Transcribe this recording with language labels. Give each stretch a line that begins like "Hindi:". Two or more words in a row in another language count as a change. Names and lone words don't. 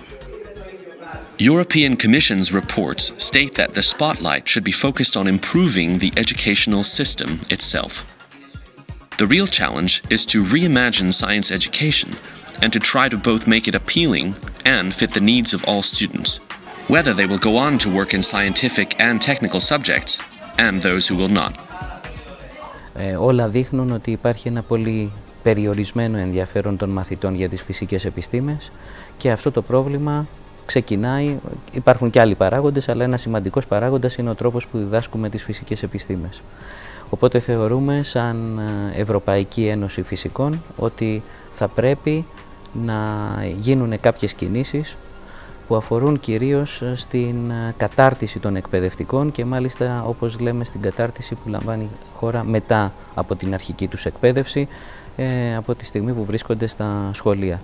English: European Commission's reports state that the spotlight should be focused on improving the educational system itself. The real challenge is to reimagine science education and to try to both make it appealing and fit the needs of all students, whether they will go on to work in scientific and technical subjects and those who will not.
Greek: Όλα δείχνουν ότι υπάρχει ένα πολύ περιορισμένο ενδιαφέρον των μαθητών για τις φυσικές επιστήμες και αυτό το πρόβλημα ξεκινάει, υπάρχουν και άλλοι παράγοντες, αλλά ένας σημαντικός παράγοντας είναι ο τρόπος που διδάσκουμε τις φυσικές επιστήμες. Οπότε θεωρούμε σαν Ευρωπαϊκή Ένωση Φυσικών ότι θα πρέπει να γίνουν κάποιες κινήσεις που αφορούν κυρίως στην κατάρτιση των εκπαιδευτικών και μάλιστα, όπως λέμε, στην κατάρτιση που λαμβάνει χώρα μετά από την αρχική τους εκπαίδευση, από τη στιγμή που βρίσκονται στα σχολεία.